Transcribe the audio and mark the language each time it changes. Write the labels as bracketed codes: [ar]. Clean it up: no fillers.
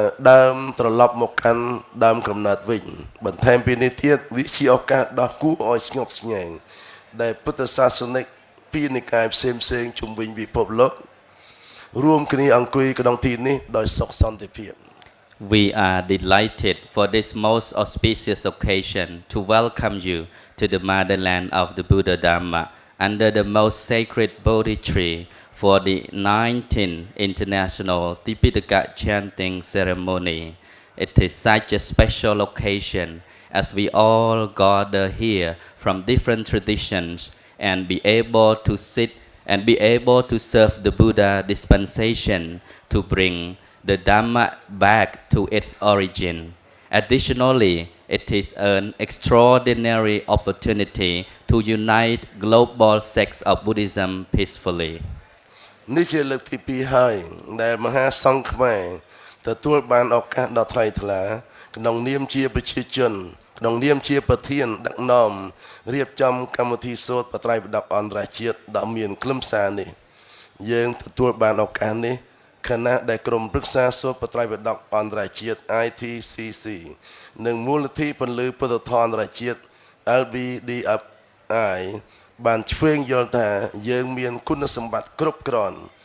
[km] ដើមត្រឡប់មកកាន់ដើមកំណើតវិញបន្ថែមពីនេះទៀតវាជាឱកាសដ៏គួរឲ្យស្ងប់ស្ងាត់ដែលពុទ្ធសាសនិកពីនិកាយផ្សេងជុំវិញពិភពលោករួមគ្នាអង្គុយក្នុងទីនេះដោយសុខសន្តិភាព [en] We are delighted for this most auspicious occasion to welcome you to the motherland of the Buddha Dhamma under the most sacred Bodhi tree for the 19th International Tipitaka Chanting Ceremony. It is such a special occasion as we all gather here from different traditions and be able to sit and be able to serve the Buddha dispensation to bring the Dhamma back to its origin. Additionally, it is an extraordinary opportunity to unite global sects of Buddhism peacefully. [km] នេះជាលើកទី2ហើយដែលមហាសង្ឃខ្មែរទទួលបានឱកាសដ៏ថ្លៃថ្លាក្នុងនាមជាប្រជាជនក្នុងនាមជាប្រធានដឹកនាំរៀបចំកម្មវិធីសូត្របត្រៃបិដកអន្តរជាតិដ៏មានខ្លឹមសារនេះ យើងទទួលបានឱកាសនេះខណៈដែលក្រុមប្រឹក្សាសូត្របត្រៃបិដកអន្តរជាតិ ITCC និងមូលនិធិពន្លឺពុទ្ធធម៌អន្តរជាតិ LBDFI បានឆ្វេងយល់ថាយើងមានគុណសម្បត្តិគ្រប់គ្រាន់